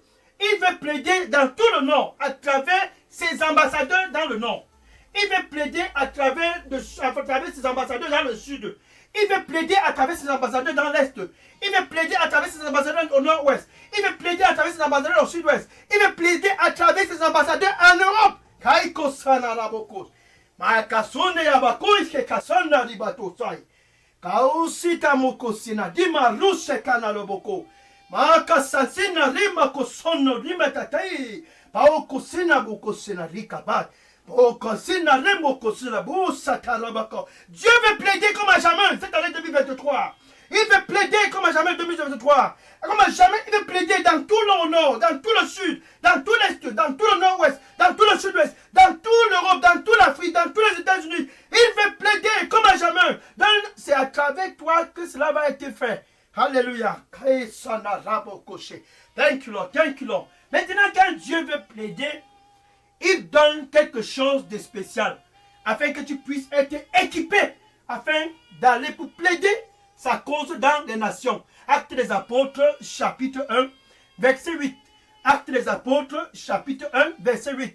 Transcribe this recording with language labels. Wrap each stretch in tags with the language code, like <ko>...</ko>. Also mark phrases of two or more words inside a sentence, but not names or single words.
<fr>Il veut plaider dans tout le nord, à travers ses ambassadeurs dans le nord. Il veut plaider à travers ses ambassadeurs dans le sud. Il veut plaider à travers ses ambassadeurs dans l'est. Il veut plaider à travers ses ambassadeurs au nord-ouest. Il veut plaider à travers ses ambassadeurs au sud-ouest. Il veut plaider à travers ses ambassadeurs en Europe. Kaiko sana rabokos. Maakasone yabakoiske kasana ribatosai. Kausita mokosina dima rushe kana roboko. Maakasasina rima kosono rima tatai. Paokosina bokosina rikabat. Dieu veut plaider comme à jamais cette année 2023. Il veut plaider comme à jamais 2023. Comme à jamais, il veut plaider dans tout le nord, dans tout le sud, dans tout l'est, dans tout le nord-ouest, dans tout le sud-ouest, dans toute l'Europe, dans toute l'Afrique, dans tous les États-Unis. Il veut plaider comme à jamais. C'est à travers toi que cela va être fait. Alléluia.</fr> <en>Thank you, Lord. Thank you, Lord.</en> <fr>Maintenant, quand Dieu veut plaider, il donne quelque chose de spécial afin que tu puisses être équipé, afin d'aller pour plaider sa cause dans les nations. Actes des Apôtres, chapitre 1, verset 8. Actes des Apôtres, chapitre 1, verset 8.</fr>